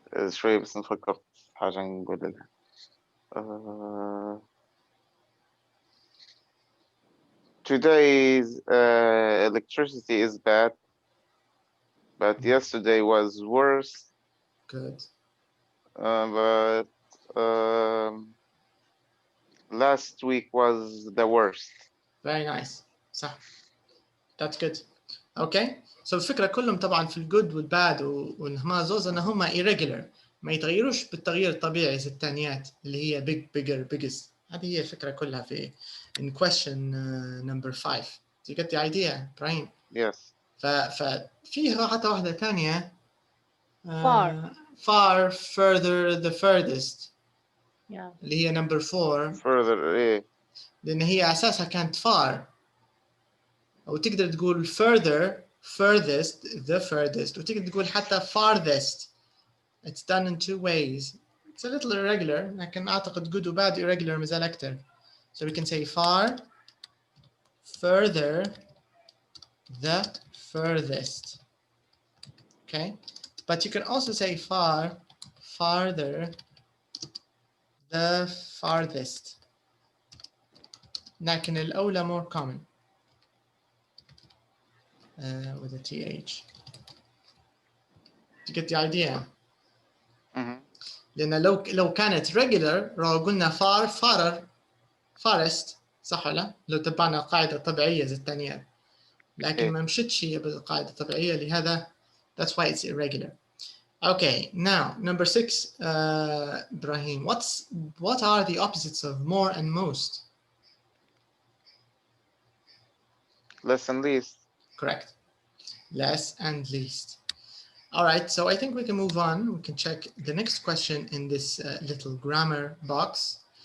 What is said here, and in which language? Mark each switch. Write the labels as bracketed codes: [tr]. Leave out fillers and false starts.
[ar] شوية بس نفكر في حاجة نقول لها. [en] Today's electricity is bad, but yesterday was worse. Good. But last week was the worst. Very nice. [ar] صح. [en] That's good. Okay. [ar] So الفكرة كلهم طبعا في الجود والباد وإنهما زوز إن هما irregular ما يتغيروش بالتغيير الطبيعي زي الثانيات اللي هي big, bigger, biggest. هذه هي الفكرة كلها في [en] in question number 5. Do you get the idea, Brian? Yes. [ar] ففيها حتى واحدة ثانية [en] far, further, the furthest. yeah. [ar] اللي هي [en] number 4. Further, [ar] إيه. لأن هي أساسها كانت far. أو تقدر تقول further, furthest, the furthest. وتقدر تقول حتى farthest. [en] It's done in 2 ways. It's a little irregular. [ar] لكن أعتقد good وباد irregular مازال أكتر. [en] So we can say far, further, the furthest. Okay? But you can also say far, farther, the farthest. [ar] لكن الأولى more common. [en] With a TH. You get the idea? [ar] لأن لو كانت regular لو قلنا far, farther, farthest صح ولا؟ لو تبعنا قاعدة طبيعية زي الثانية. لكن ما مشتش هي بالقاعدة الطبيعية لهذا [en] that's why it's irregular. Okay, now number 6, Ibrahim. What are the opposites of more and most? Less and least. Correct. Less and least. All right, so I think we can move on. We can check the next question in this little grammar box.